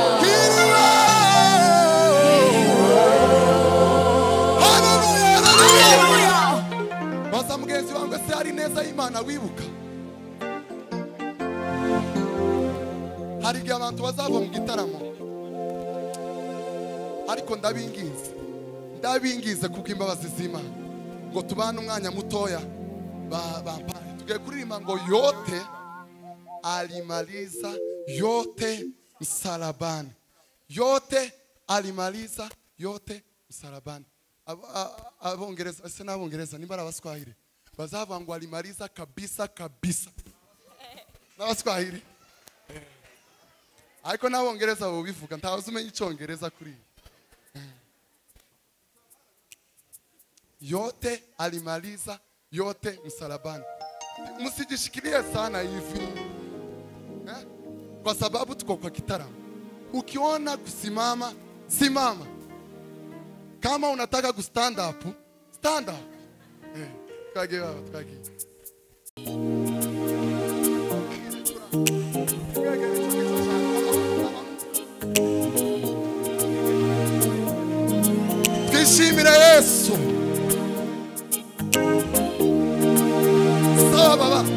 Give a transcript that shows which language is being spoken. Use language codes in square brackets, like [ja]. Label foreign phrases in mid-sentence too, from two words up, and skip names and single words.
[rw] kiriho haleluya baza mugenzi wanjye se hari neza y'Imana wibuka hari igihe abantu bazava mu gitaramo ariko ndabingize kubw'imbabazi z'Imana ngo tubane umwanya mutoya bampane tugiye kuririmba ngo [sw] yote alimaliza yote msalabani [rw] yote alimaliza yote msalabani abongereza ese n'abongereza nimba ari abaswahili bazavuga ngo [sw] alimaliza kabisa kabisa [rw] n'abaswahili ariko n'abongereza bo bivuga ntazi umenya icyongereza kuri [sw] yote alimaliza yote msalabani. Msijishikilie sana hivi kwa sababu tuko kwa kitaramo. Ukiona kusimama simama, kama unataka ku [en] stand up stand up. [rw] Kage baba kage. Twishimire Yesu. [sw] Sawa baba.